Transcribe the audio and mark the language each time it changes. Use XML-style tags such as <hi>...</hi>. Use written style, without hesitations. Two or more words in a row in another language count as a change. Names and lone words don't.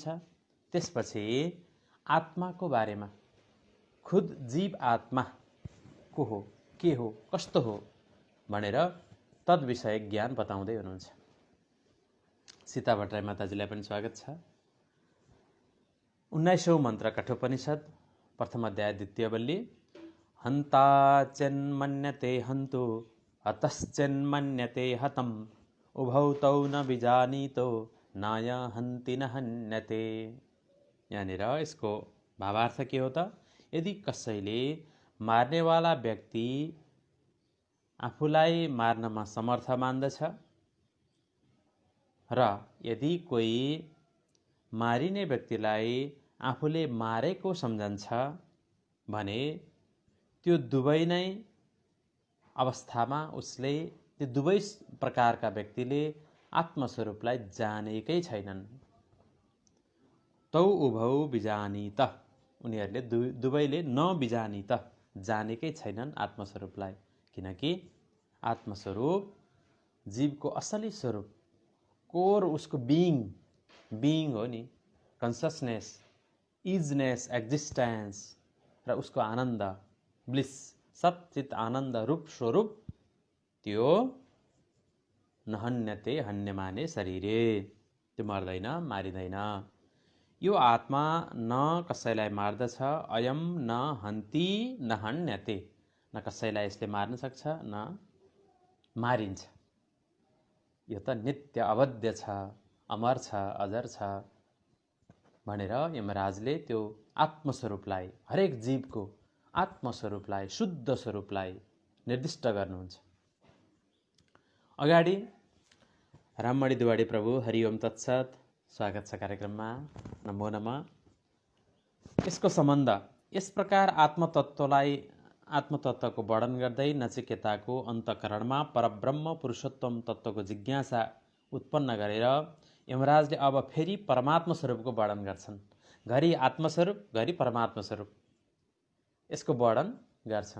<ne>त्यसपछि आत्माको बारेमा, खुद जीव आत्मा को हो, के हो, कस्तो हो भनेर तद्विषय ज्ञान बताउँदै हुनुहुन्छ। सीता भट्टराई माताजीलाई पनि स्वागत छ। 19औं मन्त्र कठोपनिषद प्रथम अध्याय द्वितीय वल्ली।</ne> <sa>हन्ता चेन्मन्यते हन्तु हतश्चेन्मन्यते हतम् उभौ तौ न बिजानीतो नाय हन्ति न हन्यते।</sa> <ne>यहाँनिर यसको भावार्थ के हो त? यदि कसैले मार्नेवाला व्यक्ति आफूलाई मार्नमा समर्थ मान्दछ र यदि कोही मारिने व्यक्तिलाई आफूले मारेको सम्झन्छ भने त्यो दुवै नै अवस्थामा उसले, त्यो दुवै प्रकारका व्यक्तिले आत्मस्वरूपलाई जानेकै छैनन्।</ne> <sa>तौ उभौ बिजानीत,</sa> <ne>उनीहरूले दुवैले नबिजानीत, जानेकै छैनन् आत्मस्वरूपलाई। किनकि आत्मस्वरूप जीवको असली स्वरूप, कोर उसको बिइङ हो नि,</ne> <en>consciousness, isness, existence</en> <ne>र उसको आनन्द, ब्लिस, सच्चित आनन्द रूप स्वरूप त्यो नहन्यते, हन्य माने शरीरे, त्यो मर्दैन, मारिँदैन। यो आत्मा न कसैलाई मार्दछ,</ne> <sa>अयम न हन्ति न हन्यते,</sa> <ne>न कसैलाई यसले मार्न सक्छ न मारिन्छ। यो त नित्य अवध्य छ, अमर छ, अजर छ भनेर यमराजले त्यो आत्मस्वरूपलाई, हरेक जीवको आत्मस्वरूपलाई, शुद्ध स्वरूपलाई निर्दिष्ट गर्नुहुन्छ। अगाडि राममणि दुवाडी प्रभु</ne> <sa>हरि ओम तत्सत,</sa> <ne>स्वागत छ कार्यक्रममा,</ne> <sa>नमो नमः।</sa> <ne>यसको सम्बन्ध यस प्रकार आत्मतत्त्वको वर्णन गर्दै नचिकेताको अन्तःकरणमा परब्रह्म पुरुषोत्तम तत्त्वको जिज्ञासा उत्पन्न गरेर यमराजले अब फेरि परमात्मा स्वरूपको वर्णन गर्छन्। घरि आत्मस्वरूप, घरि परमात्मा स्वरूप, यसको वर्णन गर्छन्।</ne>